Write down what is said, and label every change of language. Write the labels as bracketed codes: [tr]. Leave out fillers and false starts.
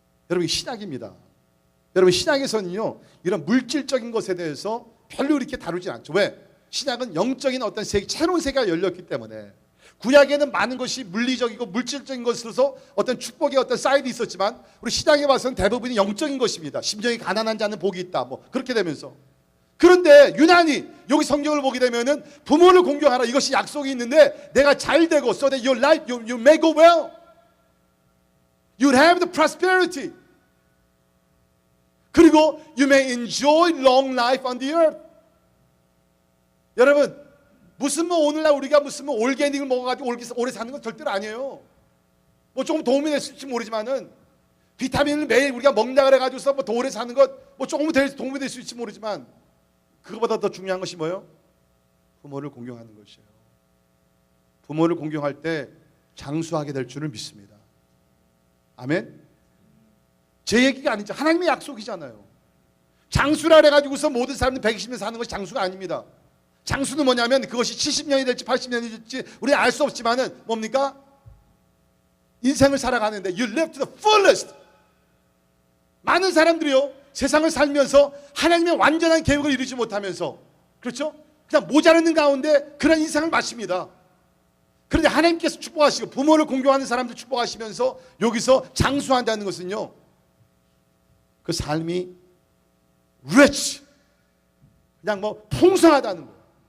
[ko] 여러분, 신약입니다. 여러분, 신약에서는요 이런 물질적인 것에 대해서 별로 이렇게 다루지 않죠. 왜? 신약은 영적인 어떤 세계, 새로운 세계가 열렸기 때문에. 구약에는 많은 것이 물리적이고 물질적인 것으로서 어떤 축복의 어떤 사이드 있었지만 우리 신약에 와서는 대부분이 영적인 것입니다. 심정이 가난한 자는 복이 있다, 뭐 그렇게 되면서. 그런데 유난히 여기 성경을 보게 되면은 부모를 공경하라, 이것이 약속이 있는데 내가 잘 되고 [en] so that your life you may go well, you have the prosperity, [ko] 그리고 [en] you may enjoy long life on the earth. [ko] 여러분, 무슨 뭐 오늘날 우리가 무슨 뭐 올게닉을 먹어가지고 오래 사는 건 절대로 아니에요. 뭐 조금 도움이 됐을지 모르지만은 비타민을 매일 우리가 먹는다 그래가지고서 뭐 더 오래 사는 것 뭐 조금 도움이 될 수 있을지 모르지만 그거보다 더 중요한 것이 뭐예요? 부모를 공경하는 것이에요. 부모를 공경할 때 장수하게 될 줄을 믿습니다. 아멘. 제 얘기가 아니죠. 하나님의 약속이잖아요. 장수라 그래가지고서 모든 사람들이 120년 사는 것이 장수가 아닙니다. 장수는 뭐냐면 그것이 70년이 될지 80년이 될지 우리는 알 수 없지만은 뭡니까? 인생을 살아가는데 [en] you live to the fullest. [ko] 많은 사람들이요 세상을 살면서 하나님의 완전한 계획을 이루지 못하면서, 그렇죠? 그냥 모자라는 가운데 그런 인생을 마칩니다. 그런데 하나님께서 축복하시고 부모를 공경하는 사람들 축복하시면서 여기서 장수한다는 것은요 그 삶이 rich, 그냥 뭐 풍성하다는 거예요.